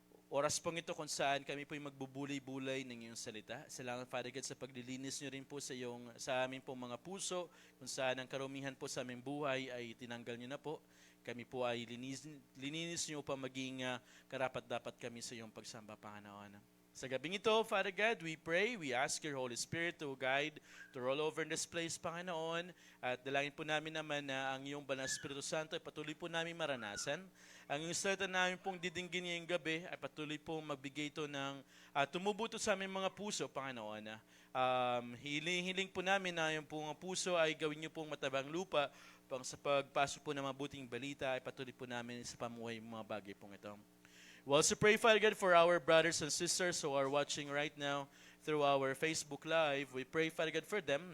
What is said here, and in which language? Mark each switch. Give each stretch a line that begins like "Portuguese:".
Filipino: oras pong ito kung saan kami po'y magbubulay-bulay ng iyong salita. Salamat, Father God, sa paglilinis niyo rin po sa aming pong mga puso, kung saan ang karumihan po sa aming buhay ay tinanggal niyo na po. Kami po ay lininis niyo upang maging karapat-dapat kami sa iyong pagsamba, Panginoon. Sa gabing ito,
English: Father God, we pray, we ask your Holy Spirit to guide, to roll over in this place, Panginoon.
Filipino: At dalangin po namin naman na ang iyong Banal na Espiritu Santo ay patuloy po namin maranasan. Ang yung salita namin pong didinggin ngayong gabi ay patuloy pong magbigay ito ng tumubuto sa aming mga puso, Panginoon. Hiling po namin na yung pong puso ay gawin niyo pong matabang lupa pang sa pagpasok po ng mabuting balita ay patuloy po namin sa pamuhay ng mga bagay pong ito.
English: We also pray, Father God, for our brothers and sisters who are watching right now through our Facebook Live. We pray, Father God, for them.